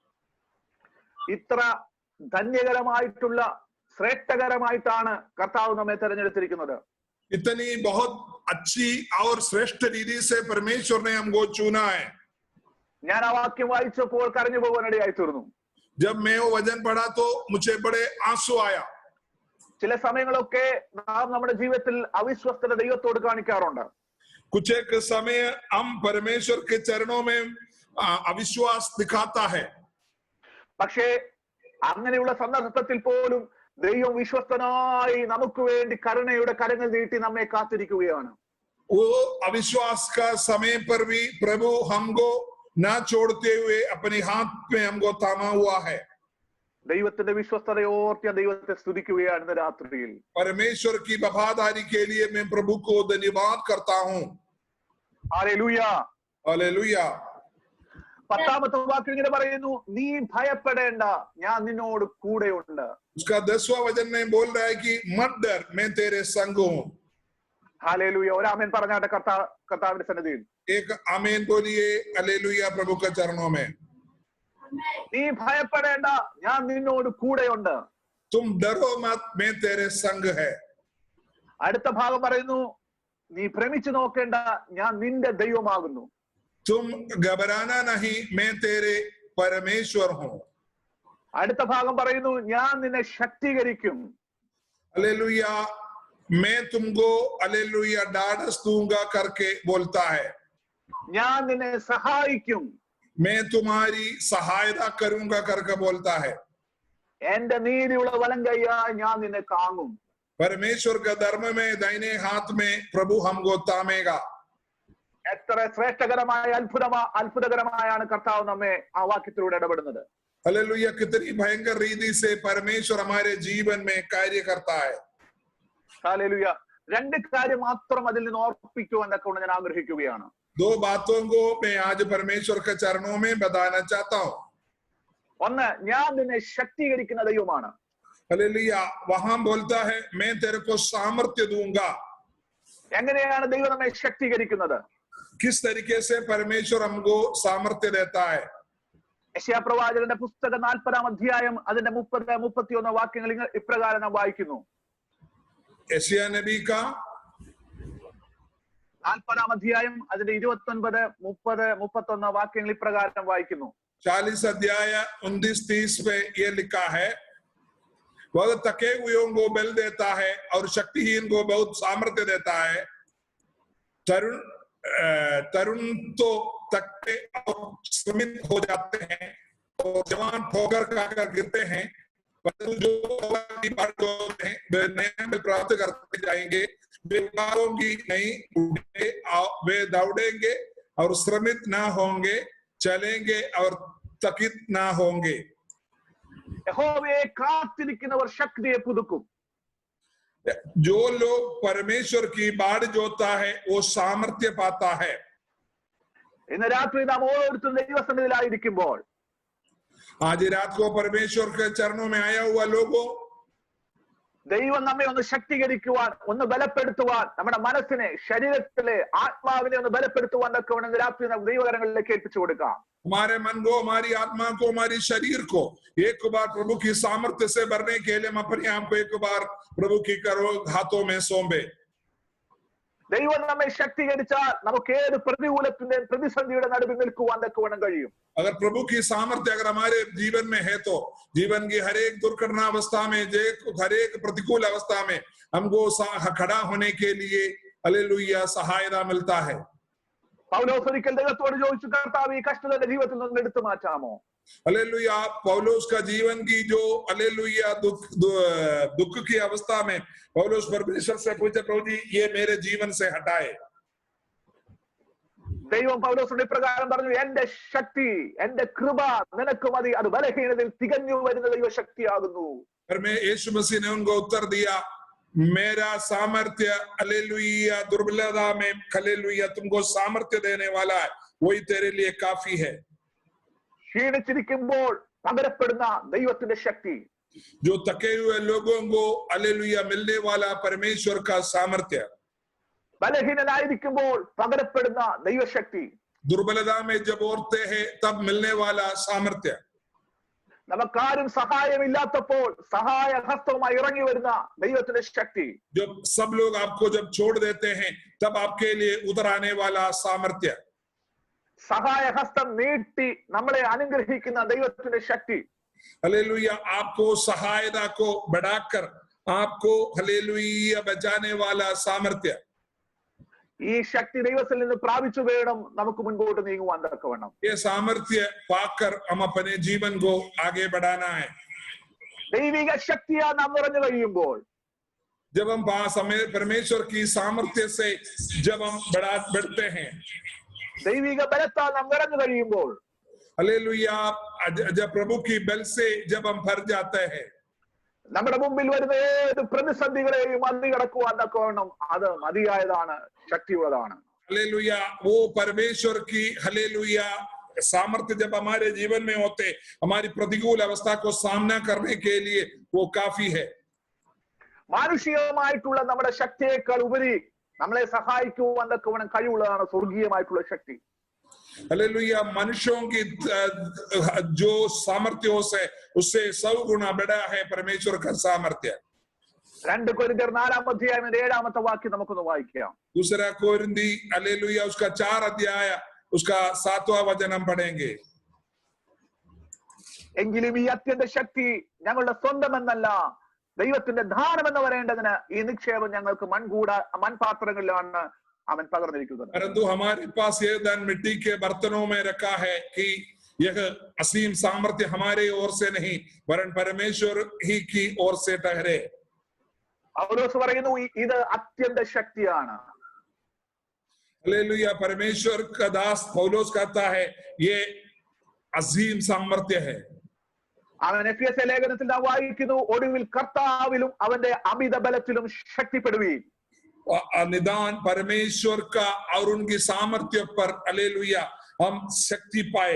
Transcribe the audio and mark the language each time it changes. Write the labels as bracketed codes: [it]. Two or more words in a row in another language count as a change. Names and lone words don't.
[ml] ഇത്ര ധന്യകരമായിട്ടുള്ള ശ്രേഷ്ഠകരമായിട്ടാണ് കർത്താവ് നമ്മെ തെരഞ്ഞെടുത്തിരിക്കുന്നത്. [hi] इतनी बहुत अच्छी और श्रेष्ठ रीति से परमेश्वर ने हमको चुना है. [ml] ഞാൻ ആ വാക്യം വായിച്ചപ്പോൾ കരഞ്ഞു പോകാനിടയായി തീർന്നു. [hi] जब मैं वो वचन पढ़ा तो मुझे बड़े आंसू आया. [ml] ചില സമയങ്ങളൊക്കെ നാം നമ്മുടെ ജീവിതത്തിൽ അവിശ്വസ്തത ദൈവത്തോട് കാണിക്കാറുണ്ട്. [hi] कुछ एक समय हम परमेश्वर के चरणों में अविश्वास दिखाता है. [ml] പക്ഷേ അങ്ങനെയുള്ള സന്ദർഭത്തിൽ പോലും ദൈവം വിശ്വസ്തനായി നമുക്ക് വേണ്ടി കരുണയുടെ കരങ്ങൾ നീട്ടി നമ്മെ കാത്തിരിക്കുകയാണ്. [hi] वो अविश्वास का समय पर भी प्रभु हमको ना छोड़ते हुए अपने हाथ में हमको थामा हुआ है. [ml] ദൈവത്തിന്റെ വിശ്വസ്തതയോർത്ത് ഞാൻ ദൈവത്തെ സ്തുതിക്കുകയാണ് ഇന്ന് രാത്രിയിൽ. [hi] परमेश्वर की वफादारी के लिए मैं प्रभु को धन्यवाद करता हूँ. [ml] ഹല്ലേലൂയ. [hi] हालेलुया. [ml] പത്താമത്തെ വാക്യം ഇങ്ങനെ പറയുന്നു, നീ ഭയപ്പെടേണ്ട, ഞാൻ നിന്നോട് കൂടെയുണ്ട്. [hi] उसका 10वां वचन में बोल रहा है कि मत डर, मैं तेरे संग हूँ. [ml] ഹല്ലേലൂയ. ഒരാമേൻ പറഞ്ഞാട്ടെ കർത്താവിന്റെ സന്നിധിയിൽ. [hi] एक आमीन बोलिए. हालेलुया प्रभु के चरणों में. [ml] നീ ഭയപ്പെടേണ്ട, ഞാൻ നിന്നോട് കൂടെയുണ്ട്. [hi] तुम डरो मत, मैं तेरे संग है. [ml] അടുത്ത ഭാഗം പറയുന്നു, നീ ഭ്രമിച്ചു നോക്കേണ്ട, ഞാൻ നിന്റെ ദൈവമാകുന്നു. [hi] तुम घबराना नहीं, मैं तेरे परमेश्वर हूँ. [ml] അടുത്ത ഭാഗം പറയുന്നു, ഞാൻ നിന്നെ ശക്തീകരിക്കും. [hi] हालेलुया. मैं तुमको हालेलुया ढाढ़स दूंगा करके बोलता है. [ml] ഞാൻ നിന്നെ സഹായിക്കും. [hi] मैं तुम्हारी सहायता करूंगा करके बोलता है. [ml] എന്റെ നീതിയുള്ള വലം കൈയായി ഞാൻ നിന്നെ താങ്ങും. [hi] परमेश्वर का धर्म में दाहिने हाथ में प्रभु हमको थामेगा. [ml] എത്ര ശ്രേഷ്ഠകരമായ അത്ഭുതകരമായാണ് കർത്താവ് നമ്മെ ആ വാക്യത്തിലൂടെ ഇടപെടുന്നത്. [hi] हालेलुया. कितनी भयंकर रीति से परमेश्वर हमारे जीवन में कार्य करता है. [ml] ഹല്ലേലൂയ. രണ്ട് കാര്യം മാത്രം അതിൽ നിന്ന് ഓർപ്പിക്കുവാൻ കൊണ്ട് ഞാൻ ആഗ്രഹിക്കുകയാണ്. [hi] दो बातों को मैं आज परमेश्वर के चरणों में बताना चाहता हूँ. [ml] ഒന്ന്, ഞാൻ നിന്നെ ശക്തീകരിക്കുന്ന ദൈവമാണ്. [hi] हालेलुया. वहां बोलता है, मैं तेरे को सामर्थ्य दूंगा. [ml] എങ്ങനെയാണ് ദൈവം നമ്മെ ശക്തീകരിക്കുന്നത്? [hi] किस तरीके से परमेश्वर हमको सामर्थ्य देता है? [ml] യെശയ്യാ പ്രവാചകന്റെ പുസ്തകം 40-ാം അധ്യായം അതിന്റെ 30-31 വാക്യങ്ങൾ ഇപ്രകാരം നാം വായിക്കുന്നു. [hi] यशायाह नबी का [ml] 40-ാം അധ്യായം അതിന്റെ 29, 30, 31 വാക്യങ്ങൾ ഇപ്രകാരം വായിക്കുന്നു. [hi] 40 अध्याय 29-30 पे ये लिखा है, वह थके हुओं को बल देता है और शक्तिहीन को बहुत सामर्थ्य देता है। तरुण तो थकते और श्रमित हो जाते हैं और जवान ठोकर खाकर गिरते हैं, परंतु जो हैं वे नया बल प्राप्त करते जाएंगे। वे उड़ाओंगी नहीं, वे दौड़ेंगे और श्रमित ना होंगे, चलेंगे और थकित ना होंगे। [ml] യഹോവയെ കാത്തിരിക്കുന്നവർ ശക്തിയെ പുതുക്കും. [hi] जो लोग परमेश्वर की बाढ़ जोता है वो सामर्थ्य पाता है। [ml] ഇന്ന് രാത്രി നാം ഓരോരുത്തരും ദൈവസന്നിധിയിലായിരിക്കുമ്പോൾ [hi] आज रात को परमेश्वर के चरणों में आया हुआ लोगों, [ml] ദൈവം നമ്മെ ഒന്ന് ശക്തീകരിക്കുവാൻ, ഒന്ന് ബലപ്പെടുത്തുവാൻ, നമ്മുടെ മനസ്സിനെ, ശരീരത്തിലെ ആത്മാവിനെ ഒന്ന് ബലപ്പെടുത്തുവാൻ ഒക്കെ വേണം രാത്രി നാം ദൈവകരങ്ങളിലേക്ക് ഏൽപ്പിച്ചു കൊടുക്കാം. [hi] हमारे मन को, हमारी आत्मा को, हमारी शरीर को एक बार प्रभु की सामर्थ्य से भरने के लिए हम अपने आप को एक बार प्रभु की करो हाथों में सौंपे। [ml] ദൈവം നമ്മെ ശക്തീകരിച്ചാൽ നമുക്ക് ഏത് പ്രതികൂലത്തിന്റെയും പ്രതിസന്ധിയുടെ നടുവിൽ നിൽക്കുവാൻ തക്കവണ്ണം കഴിയും. [hi] अगर प्रभु की सामर्थ्य अगर हमारे जीवन में है तो जीवन की हर एक दुर्घटना अवस्था में, हर एक प्रतिकूल अवस्था में हमको खड़ा होने के लिए हालेलुया सहायता मिलता है। [ml] പൗലോസ് ഒരിക്കൽ ദൈവത്തോട് ചോദിച്ചു, കർത്താവ് ഈ കഷ്ടതയുടെ ജീവിതത്തിൽ നിന്ന് എടുത്തു മാറ്റാമോ? [hi] हालेलुया पौलुस का जीवन की जो हालेलुया दुख की अवस्था में पौलुस परमेश्वर से पूछे, प्रभु जी ये मेरे जीवन से हटाए। [ml] ദൈവം പൗലോസിന്റെ പ്രകാരം പറഞ്ഞു, എന്റെ ശക്തി, എന്റെ കൃപ നിനക്ക് മതി, അത് ബലഹീനതയിൽ തികഞ്ഞു വരുന്ന ദൈവശക്തിയാകുന്നു. [hi] यीशु मसीह ने उनको उत्तर दिया, मेरा सामर्थ्य हालेलुया दुर्बलता में हालेलुया तुमको सामर्थ्य देने वाला है, वही तेरे लिए काफी है। [ml] ക്ഷീണിച്ചിരിക്കുമ്പോൾ പകരപ്പെടുന്ന ദൈവത്തിന്റെ ശക്തി, [hi] जो थके हुए लोगों को हालेलुया मिलने वाला परमेश्वर का सामर्थ्य, [ml] ബലഹീനനായിരിക്കുമ്പോൾ പകരപ്പെടുന്ന ദൈവശക്തി, [hi] दुर्बलता में जब औरते हैं तब मिलने वाला सामर्थ्य, [ml] നമുക്കാരും സഹായമില്ലാത്തപ്പോൾ സഹായ ഹസ്തവുമായി ഇറങ്ങി വരുന്ന ദൈവത്തിന്റെ ശക്തി, [hi] जब सब लोग आपको जब छोड़ देते हैं तब आपके लिए उतर आने वाला सामर्थ्य, [ml] സഹായ ഹസ്തം നീട്ടി നമ്മളെ അനുഗ്രഹിക്കുന്ന ദൈവത്തിന്റെ ശക്തി, [hi] हालेलुया आपको सहायता को बढ़ाकर आपको हालेलुया बचाने वाला सामर्थ्य, [ml] ഈ ശക്തി ദൈവത്തിൽ നിന്ന് പ്രാപിച്ചു വേണം നമുക്ക് മുൻപോട്ട് നീങ്ങുവാൻ തക്കവണ്ണം. [hi] ये सामर्थ्य पाकर हम अपने जीवन को आगे बढ़ाना है। [ml] ദൈവിക ശക്തിയാ നാം നിറഞ്ഞു കഴിയുമ്പോൾ, [hi] जब हम परमेश्वर की सामर्थ्य से जब हम बढ़ते हैं, [ml] ദൈവിക ബലത്താൽ നാം നിറഞ്ഞു കഴിയുമ്പോൾ, [hi] हालेलुया जब प्रभु की बल से जब हम भर जाते हैं, [ml] നമ്മുടെ മുമ്പിൽ വരുന്ന ഏത് പ്രതിസന്ധികളെയും മറികടക്കുവാൻ തക്കവണ്ണം അത് മതിയായതാണ്, ശക്തിയുള്ളതാണ്. [hi] हालेलुया वो परमेश्वर की हालेलुया सामर्थ्य जब हमारे जीवन में होते, हमारी प्रतिकूल अवस्था को सामना करने के लिए वो काफी है। [ml] മാനുഷികമായിട്ടുള്ള നമ്മുടെ ശക്തിയേക്കാൾ ഉപരി നമ്മളെ സഹായിക്കുവാൻ തക്കവണ്ണം കഴിവുള്ളതാണ് സ്വർഗീയമായിട്ടുള്ള ശക്തി. [hi] हालेलुया मनुष्यों की जो सामर्थ्यों से उससे 100 गुना बड़ा है परमेश्वर का सामर्थ्य। [ml] 2 കൊരിന്ത്യർ 4-ാം അധ്യായം 7-ാമത്തെ വാക്യം നമുക്കൊന്ന് വായിക്കാം. [hi] दूसरा कोरिन्थी हालेलुया उसका 4 अध्याय उसका 7वां वचन हम पढ़ेंगे। [ml] എങ്കിലും ഈ അത്യന്ത ശക്തി ഞങ്ങളുടെ സ്വന്തമെന്നല്ല, ദൈവത്തിന്റെ ദാനമെന്ന് പറയേണ്ടതിന് ഈ നിക്ഷേപം ഞങ്ങൾക്ക് മൺപാത്രങ്ങളിലാണ് അവൻ പകർന്നിരിക്കുന്നത്. [hi] परंतु हमारे पास ये धन मिट्टी के बर्तनों में रखा है कि यह असीम सामर्थ्य हमारे ओर से नहीं वरन परमेश्वर ही की ओर से ठहरे। [ml] പൗലോസ് പറയുന്നു ഇത് അത്യന്ത ശക്തിയാണ്. [hi] हालेलुया परमेश्वर का दास पौलुस कहता है ये अजीम सामर्थ्य है। [ml] അവൻ എഫെസ്യ ലേഖനത്തിൽ നാം വായിക്കുന്നു, ഒടുവിൽ കർത്താവിലും അവന്റെ അമിത ബലത്തിലും ശക്തിപ്പെടുവീൻ. [hi] निदान परमेश्वर का और उनकी सामर्थ्य पर हालेलुया हम शक्ति पाए।